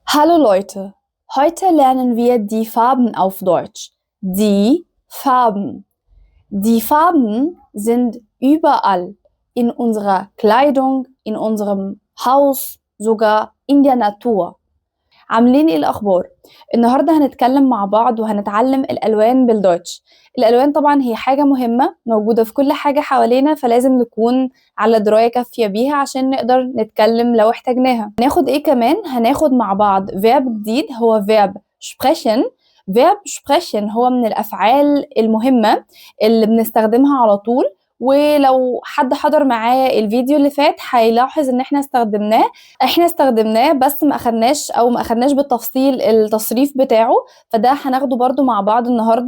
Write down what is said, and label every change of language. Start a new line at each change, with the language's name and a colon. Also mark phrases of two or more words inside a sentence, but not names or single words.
German: Hallo Leute, heute lernen wir die Farben auf Deutsch. Die Farben. Die Farben sind überall in unserer Kleidung, in unserem Haus, sogar in der Natur.
Arabic: عاملين ايه الاخبار؟ النهارده هنتكلم مع بعض وهنتعلم الالوان بالدوتش. الالوان طبعا هي حاجه مهمه موجوده في كل حاجه حوالينا، فلازم نكون على درايه كافيه بيها عشان نقدر نتكلم لو احتاجناها. هناخد ايه كمان؟ هناخد مع بعض verb جديد هو verb sprechen. verb sprechen هو من الافعال المهمه اللي بنستخدمها على طول، ولو حد حضر معايا الفيديو اللي فات هيلاحظ ان احنا استخدمناه بس ما اخدناش بالتفصيل التصريف بتاعه، فده هناخده برضو مع بعض النهارده.